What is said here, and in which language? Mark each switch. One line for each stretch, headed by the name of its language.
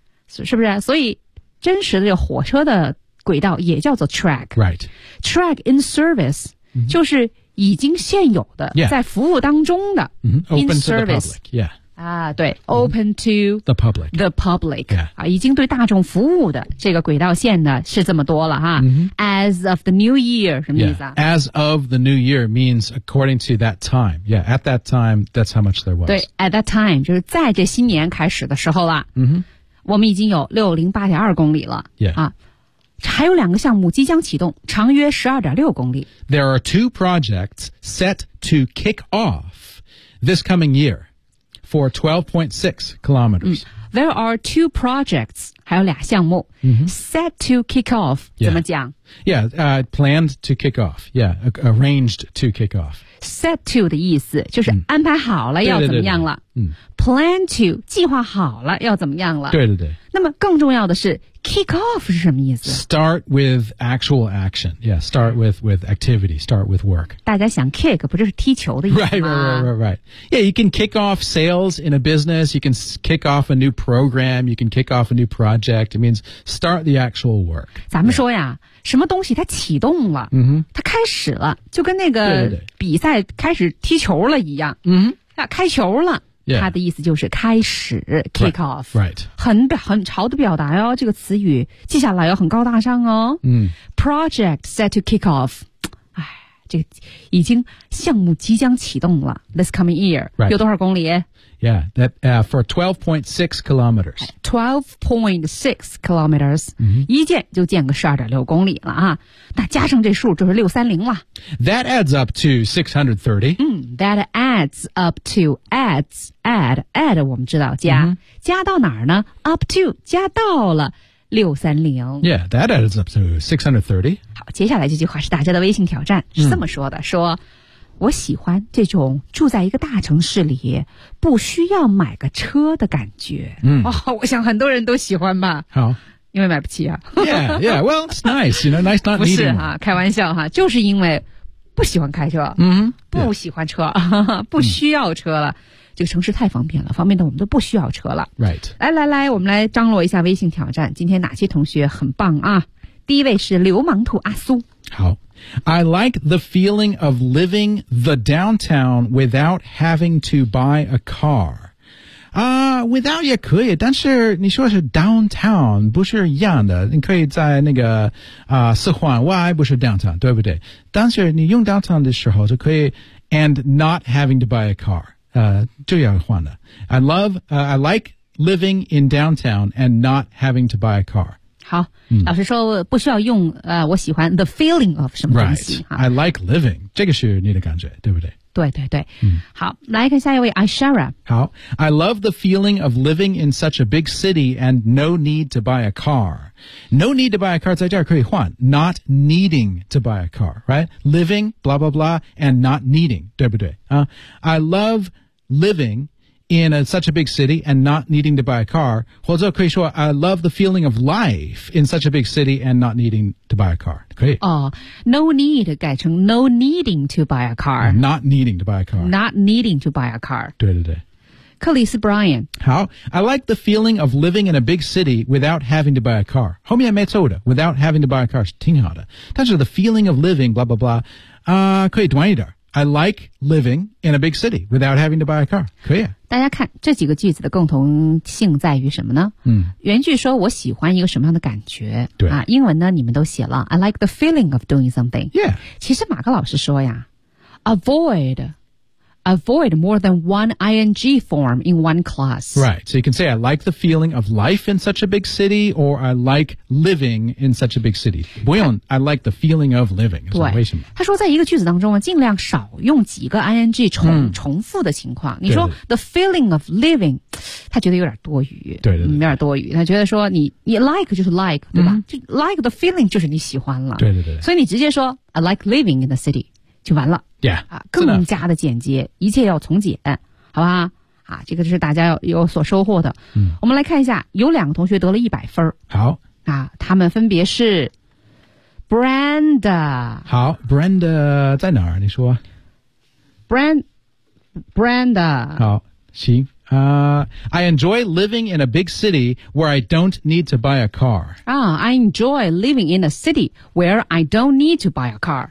Chinese: 是不是所以真实的火车的轨道也叫做 track Right
English: Track in service、 mm-hmm.
Chinese: 就是已经现有的、 yeah. 在服务当中的、 mm-hmm.
English: In service Open to the public、yeah.
Chinese: 啊、对 Open、mm-hmm.
English: to The public The public、 yeah.
Chinese: 啊、已经对大众服务的这个轨道线呢是这么多了哈、 mm-hmm.
English: As of the new year
Chinese: 什么意思啊、 yeah.
English: As of the new year means according to that time Yeah at that time that's how much there was
Chinese: 对
English: at that time
Chinese: 就是在这新年开始的时候啦嗯哼、mm-hmm. 我们已经有608.2公里了、 yeah. 啊，还有两个项目即将启动，长约12.6公里。
English: There are two projects set to kick off this coming year for 12.6 kilometers.、
Chinese: 嗯、
English: there are two projects，
Chinese: 还有俩项目、 mm-hmm.
English: set to kick off、 yeah.
Chinese: 怎么讲
English: ？Yeah, planned to kick off. Yeah, arranged to kick off.
Chinese: Set to 的意思就是安排好了要怎么样了。嗯对对对对嗯 Plan to, 计划好了要怎么样了对对对。那么更重要的是 ,kick off 是什么意思
English: ?start with actual action. Yeah, start with activity, start with work.
Chinese: 大家想 kick, 不就是踢球的意思吗 Right.
English: Yeah, you can kick off sales in a business, you can kick off a new program, you can kick off a new project. It means start the actual work.
Chinese: 咱们说呀、yeah. 什么东西它启动了、 mm-hmm. 它开始了就跟那个比赛开始踢球了一样嗯、mm-hmm. 啊、开球了。 Yeah. 他的意思就是开始 kick off right, right. 很潮的表达哦这个词语记下来哦很高大上哦、嗯、
English: Project set to kick off
Chinese: 哎，这个已经项目即将启动了
English: This coming year、 right.
Chinese: 有多少公里
English: Yeah, that, for 12.6 kilometers 12.6 kilometers、 mm-hmm.
Chinese: 一建就建个12.6公里了啊那加上这数就是630了
English: That adds up to 630、
Chinese: 嗯、
English: That adds up to add
Chinese: 我们知道加、 mm-hmm. 加到哪儿呢 up to 加到了630
English: Yeah, that adds up to 630
Chinese: 好接下来这句话是大家的微信挑战是这么说的、嗯、说我喜欢这种住在一个大城市里不需要买个车的感觉。嗯，哦，我想很多人都喜欢吧。好。因为买不起啊。
English: Yeah, well, it's nice, you know, nice not
Chinese: needing. 不是啊，开玩笑哈，就是因为不喜欢开车，嗯，不喜欢车，不需要车了。这个城市太方便了，方便的我们都不需要车了。 Right. 来来来，我们来张罗一下微信挑战。今天哪些同学很棒啊？第一位是流氓兔阿苏。好。
English: I like the feeling of living the downtown without having to buy a car.
Chinese: Without 也可以，但是你说是 downtown 不是一样的，你可以在那个四环外，不是 downtown 对不对？但是你用 downtown 的时候就可以
English: and not having to buy a car
Chinese: 就要换的。
English: I like living in downtown and not having to buy a car。
Chinese: 好，老师说不需要用我喜欢 the feeling of 什么东西。 Right.
English: I like living，
Chinese: 这个是你的感觉，对不对？对对对、嗯、好，来看下一位 Aishara。
English: 好， I love the feeling of living in such a big city and no need to buy a car。 No need to buy a car
Chinese: 在这儿可以换
English: not needing to buy a car， right？ Living blah blah blah and not needing，
Chinese: 对不对、
English: I love living in such a big city and not needing to buy a car，
Chinese: 或者可以说
English: I love the feeling of life in such a big city and not needing to buy a car。 No need
Chinese: 改成
English: no needing to buy a car. Not needing to buy a car. Not needing to buy a car.
Chinese: 对对对。克里斯 Brian。
English: 好， I like the feeling of living in a big city without having to buy a car.
Chinese: 后面没错的，
English: without having to buy a car
Chinese: 是挺好的。 但是
English: the feeling of living, blah, blah,
Chinese: blah, 可以短一点。
English: I like living in a big city without having to buy a car.
Chinese: 可以。大家看这几个句子的共同性在于什么呢？嗯，原句说我喜欢一个什么样的感觉？对啊，英文呢你们都写了 ，
English: I like the feeling of doing something. Yeah.
Chinese: 其实马克老师说呀
English: ，avoid more than one ing form in one class. Right. So you can say I like the feeling of life in such a big city, or I like living in such a big city.
Chinese: 不用
English: I like the feeling of living.
Chinese: 对，为什么？他说在一个句子当中啊，尽量少用几个 ing 重复的情况。你说
English: the feeling of living，
Chinese: 他觉得有点多余。对，有点多余。他觉得说你 like 就是 like， 对吧？就 like the feeling 就是你喜欢了。对。所以你直接说
English: I like living in the city。
Chinese: 就完了 yeah, 更加的简洁，一切要从简，好吧、啊、这个就是大家有所收获的、嗯、我们来看一下，有两个同学得了100分。好、啊、他们分别是 Brenda。好， Brenda 在哪儿你说？ Brenda。
English: 好，行、I enjoy living in a big city where I don't need to buy a car、 I enjoy living in a city where I don't need to buy a car、